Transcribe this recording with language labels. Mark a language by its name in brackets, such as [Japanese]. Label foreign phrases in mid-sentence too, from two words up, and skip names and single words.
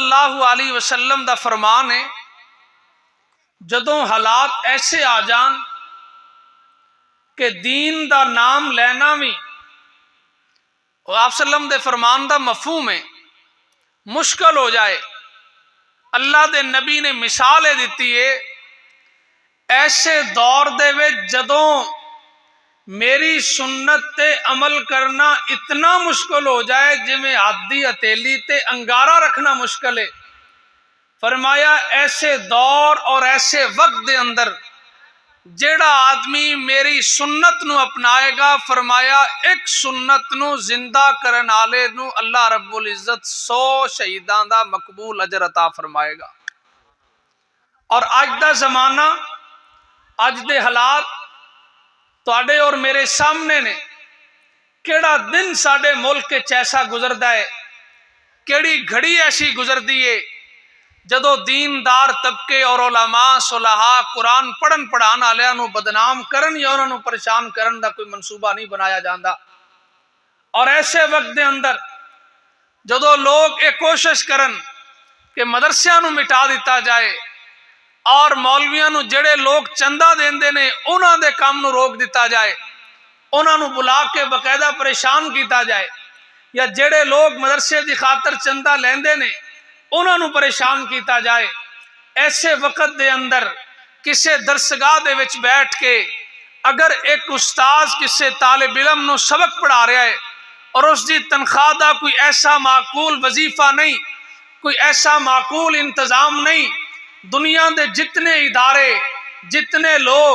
[Arabic] اللہ علیہ وسلم [Punjabi] دا فرمان ہے جدوں حالات ایسے آ جان کہ دین دا نام لینا بھی آپ سلم دے فرمان دا مفہوم ہے مشکل ہو جائے، اللہ دے نبی نے مثال دیتی ہے ایسے دور دے وچ جدوں میری سنت تے عمل کرنا اتنا مشکل ہو جائے جویں ہاتھی ہتھیلی تے انگارہ رکھنا مشکل ہے۔ فرمایا ایسے دور اور ایسے وقت دے اندر جیڑا آدمی میری سنت نو اپنائے گا، فرمایا ایک سنت نو زندہ کرن والے نو [Arabic] اللہ رب العزت [Punjabi] 100 شہیداں دا مقبول اجر عطا فرمائے گا۔ اور اج دا زمانہ، اج دے حالات تواڈے اور میرے سامنے نے، کیڑا دن ساڈے ملک کے ایسا گزردا ہے، کیڑی گھڑی ایسی گزردی ہے جدو دیندار طبقے اور علماء صلحاء قرآن پڑھن پڑھان والےاں نو بدنام کرن یا انہاں نو پریشان کرن دا کوئی منصوبہ نہیں بنایا جاندا۔ اور ایسے وقت دے اندر جدو لوگ یہ کوشش کرن کہ مدرسیاں نو مٹا دیتا جائے اور مولویاں نو جڑے لوگ چندہ دیندے نے انہاں دے کام نو روک دیتا جائے، انہاں نو بلا کے باقاعدہ پریشان کیتا جائے، یا جڑے لوگ مدرسے دی خاطر چندہ لیندے نے انہاں نو پریشان کیتا جائے، ایسے وقت دے اندر کسے درسگاہ دے وچ بیٹھ کے اگر ایک استاذ کسے طالب علم نو سبق پڑھا رہا ہے اور اس دی تنخواہ دا کوئی ایسا معقول وظیفہ نہیں، کوئی ایسا معقول انتظام نہیں، دنیا دے جتنے ادارے، جتنے لوگ،